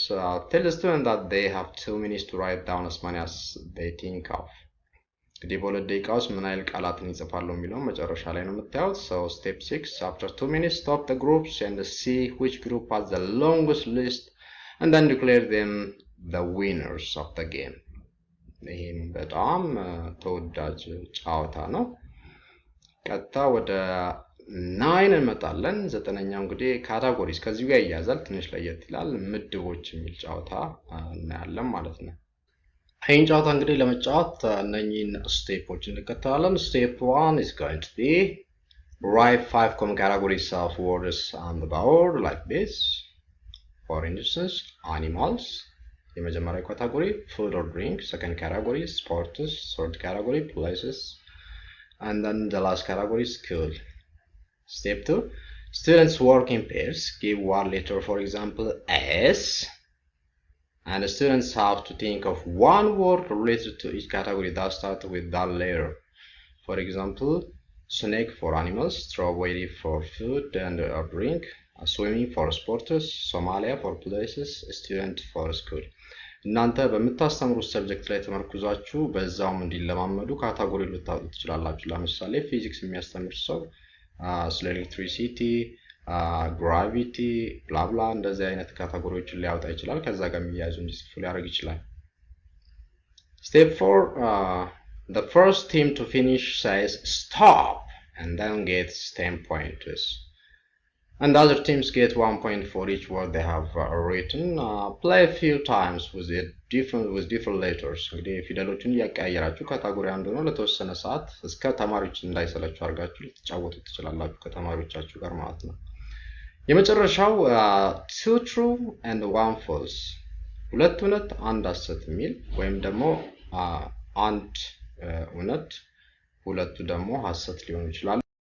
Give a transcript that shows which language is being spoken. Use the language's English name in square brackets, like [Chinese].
[English] Tell the student that they have 2 minutes to write down as many as they think of. [Amharic] እንግዲህ በሁለት ደቂቃ ውስጥ ምን ያህል ቃላትን ይጽፋሉ የሚለውን መጨረሻ ላይ ነው የምታዩት። [English] So step 6, after 2 minutes, stop the groups and see which group has the longest list and then declare them the winners of the game. [Amharic] ይህም በጣም ተወዳጅ ጨዋታ ነው። ቀጥታ ወደ 9 እንመጣለን። 9ኛው እንግዲህ ካታጎሪስ ከዚህ ጋር ይያዛል፣ ትንሽ ለየት ይላል። ምድቦች የሚል ጨዋታ እናያለን ማለት ነው። ይህን ጨዋታ እንግዲህ ለመጫወት እነኚህን ስቴፖች እንከተላለን። [English] Step 1 is going to be write 5 common categories of words on the board like this. For instance, animals, [Amharic] የመጀመሪያው ካታጎሪ [English] food or drink, second category sports, third category places, and then the last category school. Step 2, students work in pairs. Give one letter, for example S, and the students have to think of one word related to each category that starts with that letter. For example, snake for animals, strawberry for food and drink, swimming for sports, Somalia for places, student for school. [Amharic] እናንተ በምታስተምሩት ሰብጀክት ላይ ተመርኩዛችሁ በዛውም እንዲለማመዱ ካታጎሪ ልታወጡ ትችላላችሁ። ለምሳሌ ፊዚክስ የሚያስተምር ሰው ስለ ኤሌክትሪሲቲ፣ ግራቪቲ፣ ብላብላ እንደዚህ አይነት ካታጎሪዎችን ሊያወጣ ይችላል። ከዛ ጋር የሚያያዙ እንዲጽፉ ሊያደርግ ይችላል። [English] Step 4, the first team to finish says stop and then gets 10 points. And other teams get 1 point for each word they have written. Play a few times with different letters. [Amharic] እንግዲህ ፊደሎችን እያቀያየራችሁ ካታጎሪ አንዱ ነው ለተወሰነ ሰዓት እስከ ተማሪዎች እንዳይሰለቹ አድርጋችሁ ልትጫወቱ ትችላላችሁ ከተማሪዎቻችሁ ጋር ማለት ነው። የመጨረሻው [English] 2 true and 1 false፣ [Amharic] ሁለት እውነት አንድ ሐሰት የሚል ወይም ደግሞ አንድ እውነት ሁለቱ ደግሞ ሐሰት ሊሆኑ ይችላሉ።